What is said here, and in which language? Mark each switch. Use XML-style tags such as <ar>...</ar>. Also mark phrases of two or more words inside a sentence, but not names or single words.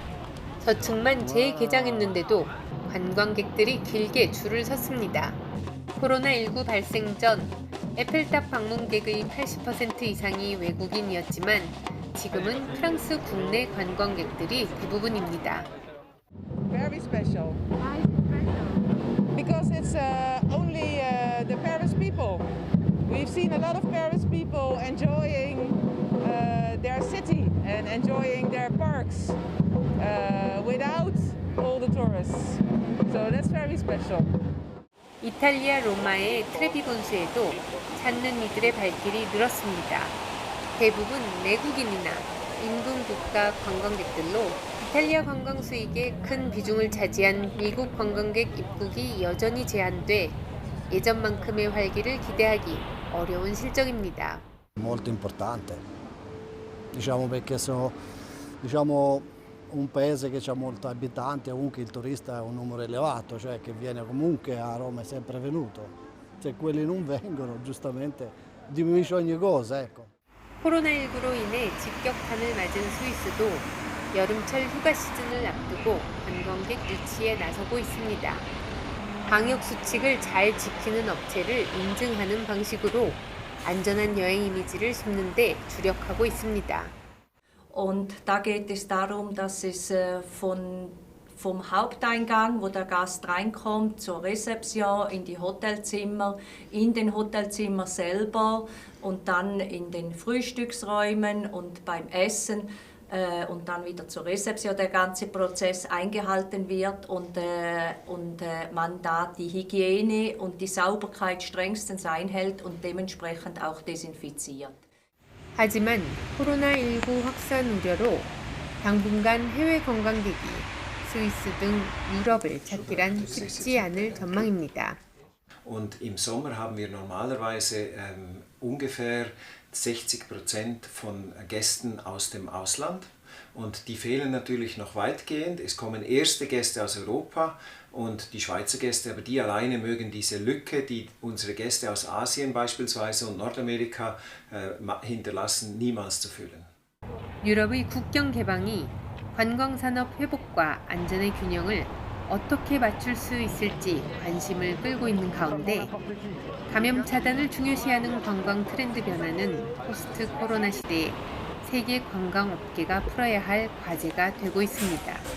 <ko>저층만 재개장했는데도 관광객들이 길게 줄을 섰습니다. 코로나19 발생 전 에펠탑 방문객의 80% 이상이 외국인이었지만 지금은 프랑스 국내 관광객들이 대부분입니다.</ko> <en>Very special. Why is it special? Because it's only the Paris people. We've seen a lot of Paris people enjoying their city and enjoying their parks without all the tourists. So that's very special.</en> <ko>이탈리아 로마의 트레비 분수에도 찾는 이들의 발길이 늘었습니다. 대부분 내국인이나 인근 국가 관광객들로 이탈리아 관광 수익의 큰 비중을 차지한 미국 관광객 입국이 여전히 제한돼 예전만큼의 활기를 기대하기 어려운 실정입니다.</ko> <it>Molto importante. Diciamo perché sono un paese che ha molti abitanti, comunque il turista è un numero elevato, cioè che viene comunque a Roma, è sempre venuto. Se quelli non vengono, giustamente diminuisce ogni cosa, ecco.</it> <ko>코로나19로 인해 직격탄을 맞은 스위스도 여름철 휴가 시즌을 앞두고 관광객 유치에 나서고 있습니다. 방역 수칙을 잘 지키는 업체를 인증하는 방식으로 안전한 여행 이미지를 심는 데 주력하고 있습니다.</ko> <de>Und da geht es darum, dass es vom Haupteingang, wo der Gast reinkommt, zur Rezeption, in die Hotelzimmer, in den Hotelzimmer selber und dann in den Frühstücksräumen und beim Essen und dann wieder zur Rezeption der ganze Prozess eingehalten wird und man da die Hygiene und die Sauberkeit strengstens einhält und dementsprechend auch desinfiziert.</de> <ko>하지만 코로나19 확산 우려로 당분간 해외 관광객이 스위스 등 유럽을 찾기란 쉽지 않을 전망입니다.</ko> <de>Und im Sommer haben wir normalerweise ungefähr 60% von Gästen aus dem Ausland. Und die fehlen natürlich noch weitgehend. Es kommen erste Gäste aus Europa und die Schweizer Gäste, aber die alleine mögen diese Lücke, die unsere Gäste aus Asien beispielsweise und Nordamerika hinterlassen, niemals zu füllen.</de> <ko>유럽의 국경 개방이 관광산업 회복과 안전의 균형을 어떻게 맞출 수 있을지 관심을 끌고 있는 가운데 감염 차단을 중요시하는 관광 트렌드 변화는</ko> <en>post corona</en> <ko>시대에 세계 관광 업계가 풀어야 할 과제가 되고 있습니다.</ko>